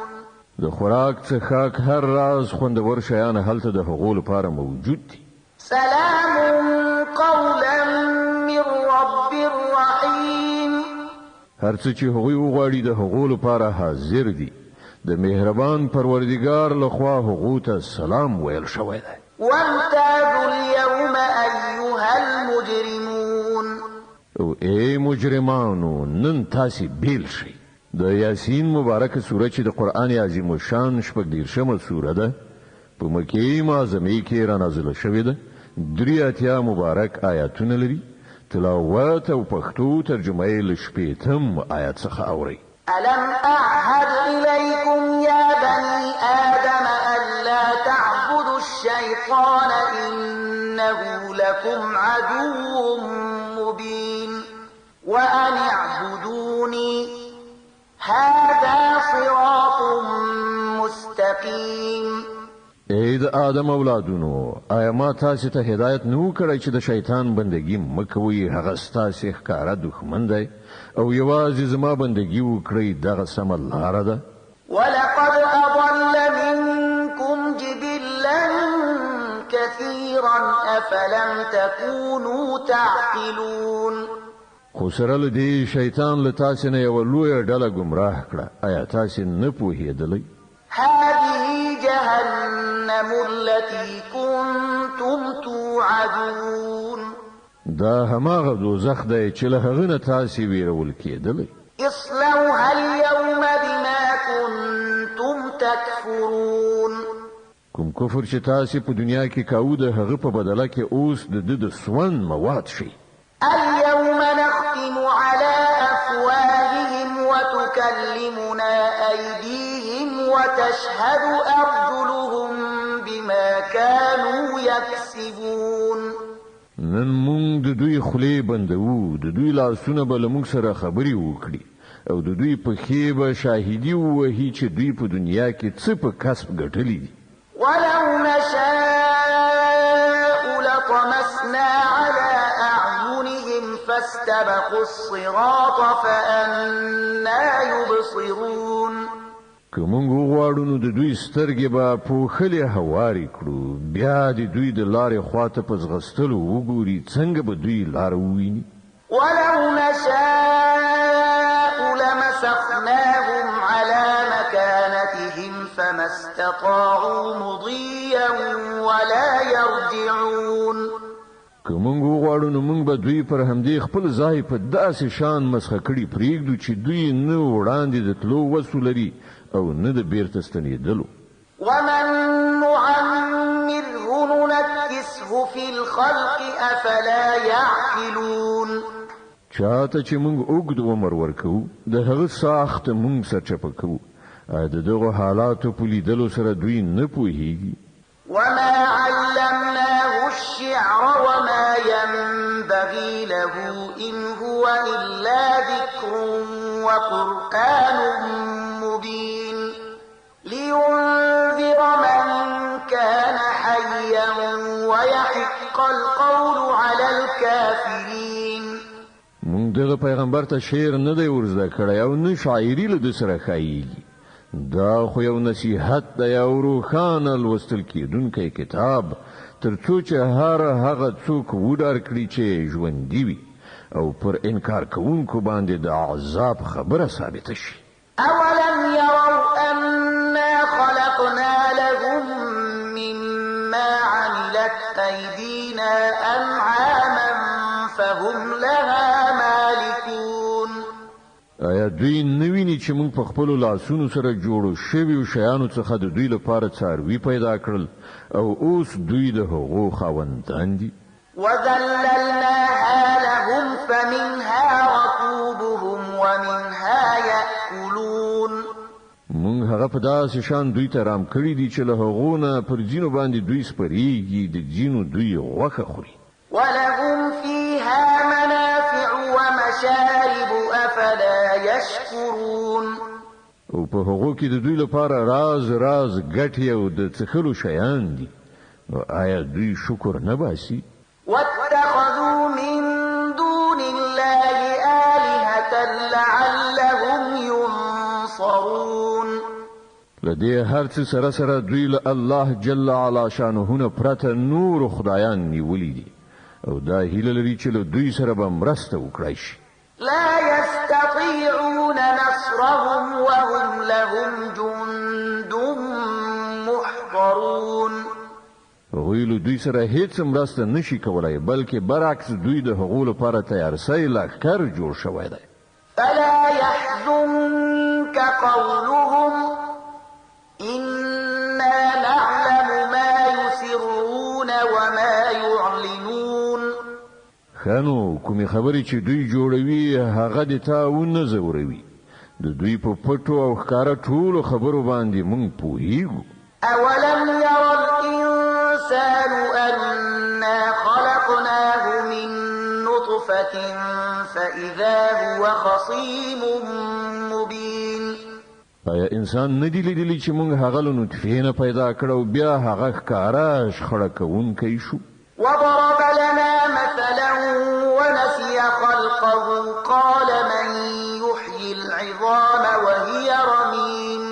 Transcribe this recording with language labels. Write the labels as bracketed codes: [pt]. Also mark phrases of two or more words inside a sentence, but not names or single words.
[ps] د خوراک څښاک هر راز خوندور شیان هلته د هغو لپاره موجود دي. [ar] سلام قولا من رب رحيم. [ps] هر څه چې هغوی وغواړي د هغو لپاره حاضر دي. د مهربان پروردګار لخوا هغو ته سلام ویل شوی دی. [ar] وامتازوا اليوم أيها المجرمون. [ps] او ای مجرمانو نن تاسې بیل شئ. د یاسین مبارکه سوره چې د قرآن عظیم الشان 14مه سوره ده په مکې معظمې کې را نازله شوې ده. 83 مبارک آیاتونه لري. تلاوت او پښتو ترجمه یې له 80 آیات څخه اورئ. [ar] ألم أعهد إليكم يا بني آدم ألا تعبدوا الشيطان إنه لكم عدو مبين وأن اعبدوني هذا صراط مستقيم. [ps] اې د آدم اولادونو آیا ما تاسو ته هدایت نه وکړی چې د شیطان بندگی مکوئ؟ هغه ستاسو ښکاره دښمن دی او یوازې زما بندگی وکړئ، دغه سمه لاره ده. [ar] ولقد أضل منكم جبلا كثيرا أفلم تكونوا تعقلون. [ps] خو سره له دې شیطان له تاسو نه یوه لویه ډله ګمراه کړه. آیا تاسو نه پوهېدلی؟ [ar] هذه جهنم التي كنتم توعدون. [ps] دا هماغه دوزخ دی چې له هغه نه تاسو ویرول کېدلی. [ar] اصلوها اليوم بما كنتم تكفرون. [ps] کوم کفر چې تاسو په دنیا کې کاوه د هغه په بدله کې اوس د سون مواد شي. [ar] اليوم نختم على أفواههم وتكلمنا أيديهم وتشهد أرجلهم بما كانوا يكسبون. [ps] نن مونږ د دوی خولې بندوو، د دوی لاسونه به له موږ سره خبرې وکړي او د دوی پښې به شاهدي ووهي چې دوی په دنیا کې څه په کسب ګټلي دي. [ar] ولو نشاء لطمسنا على أعينهم فاستبقوا الصراط فأنا يبصرون. [ps] که مونږ وغواړو نو د دوی سترګې به پوښلې هوارې کړو، بیا د دوی د لارې خواته په ځغستلو وګوري څنګه به دوی لاره وویني. [ar] ولو نشاء لمسخناهم على مكانتهم فما استطاعوا مضيا ولا يرجعون. [ps] که مونږ وغواړو نو مونږ به دوی پر همدې خپل ځای په داسې شان مسخه کړي پرېږدو چې دوی نه وړاندې د تلو وسو لري او نه د بیرته ستنېدلو. [ar] ومن نعمره في الخلق أفلا يعقلون [ps] چاته چې موږ اوږد عمر ورکو د هغه ساخت موږ سرچپه کوو د دغه حالاتو په لیدلو سره دوی نه پوهیږي [ar] وما علمناه الشعر وما ينبغي له إن هو إلا ذكر وقرآن مبين لينذر من كان حيا ويحق القول على الكافرين [ps] مونږ دغه پیغمبر ته شعر نه دی ورزده کړی او نه شاعري له د سره ښایيږي دا خو یو نصیحت دی او روښانه لوستل کېدونکی کتاب ترڅو چې هغه څوک وډار کړي چې ژوندي وي او پر انکار کوونکو باندې د عذاب خبره ثابته شي [ar] أولم يروا أنا خلقنا لهم مما عملت أيدينا أنعاما فهم لها مالكون [ps] آیا دوی نویني چې موږ په خپل لاسونو سره جوړو شویو شیانو څخه د دوی لپاره څاروي پیدا کړل او اوس دوی د هغو خاوندان دي [ar] وذللناها لهم فمنها ركوبهم ومنها يأكلون [ps] موږ هغه په داسې شان دوی ته رام کړی دي چې له هغو نه پر ځینو باندې دوی سپریږي د ځینو دوی غوښه خوري [ar] ولهم فيها منافع ومشارب أفلا يشكرون [ps] او په هغو کې د دوی لپاره راز ګټې او د څښلو شیان دي نو آیا دوی شکر نه باسي [ar] واتخذوا من دون الله آلهة لعلهم ينصرون [ps] لدې هر څه سره سره دوی له الله [ar] جل علا شانه [ps] نه پرته نور خدایان نیولي دي او دا هیله لري چې له دوی سره به مرسته وکړای شي [ar] لا يستطيعون نصرهم وهم لهم جند محضرون [ps] هغوی له دوی سره هیڅ مرسته نشي کولای بلکې برعکس دوی د هغو لپاره تیارسۍ لښکر جوړ شوی دی [ar] فلا يحزنك قولهم إنا نعلم ما يسرون وما يعلنون [ps] خانو کومې خبرې چې دوی جوړوي هغه د تا ونه زوروي د دوی په پټو او ښکاره ټولو خبرو باندې موږ پوهیږو [ar] أولم ير الإنسان أنا خلقناه من نطفة فإذا هو خصيم مبين [ps] آیا انسان ندی لیدلی چې موږ هغه له نطفې نه پیدا کړو بیا هغه ښکاره شخړه کوونکی شو [ar] وضرب لنا مثلا ونسي خلقه قال من يحيي العظام وهي رميم